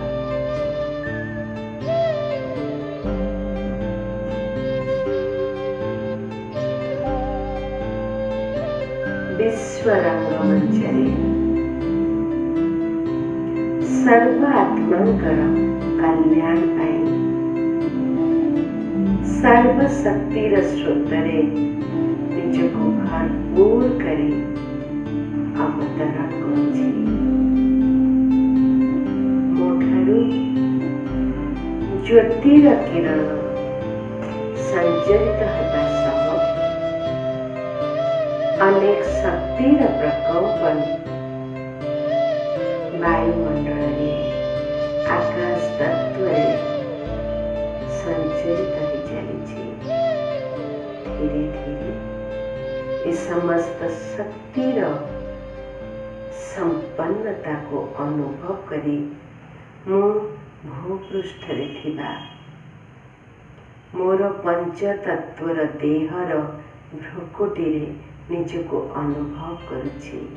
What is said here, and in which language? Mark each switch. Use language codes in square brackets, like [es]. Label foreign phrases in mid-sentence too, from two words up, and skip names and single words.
[or] ବିଶ୍ୱ ରଙ୍ଗମଞ୍ଚରେ ସର୍ବ ଆତ୍ମାଙ୍କର କଲ୍ୟାଣ ପାଇଁ ସର୍ବଶକ୍ତିର ସ୍ରୋତରେ ନିଜକୁ ଭରପୂର କରେ ଅବତରଣ କରୁଛି। ମୋଠାରୁ ଜ୍ୟୋତିର କିରଣ ସଞ୍ଚରିତ ହେବା ସହ ଅନେକ ଶକ୍ତିର ପ୍ରକମ୍ପନ ବାୟୁମଣ୍ଡଳ ଆକାଶ ତତ୍ତ୍ୱ ସଞ୍ଚରିତ ହୋଇ ଚାଲି। ଧୀରେ ଧୀରେ ଏହି ସମସ୍ତ ଶକ୍ତିର ସମ୍ପନ୍ନତା କୁ ଅନୁଭବ କରି ମୁଁ ଭୂପୃଷ୍ଠ ରେ ଥିବା ମୋର ପଞ୍ଚ ତତ୍ତ୍ୱର ଦେହର ଭ୍ରୁକୁଟି ରେ ନିଜକୁ ଅନୁଭବ କରୁଛି।